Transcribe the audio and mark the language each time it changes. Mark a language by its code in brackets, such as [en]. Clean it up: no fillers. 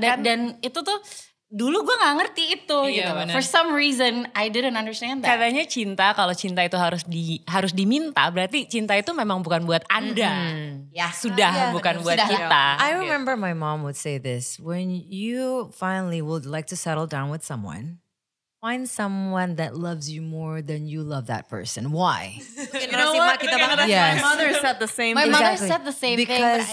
[id] Dan itu tuh dulu gue nggak ngerti itu gitu. bener. [en] For some reason I didn't understand that. [id] Katanya cinta, kalau cinta itu harus diminta, berarti cinta itu memang bukan buat Anda. Ya sudah, bukan buat kita. [en] I remember my mom would say this, when you finally would like to settle down with someone, find someone that loves you more than you love that person. Why? [id] Generasi mak kita banget. [en] Yes. My mother said the same My thing. mother said the same thing. Because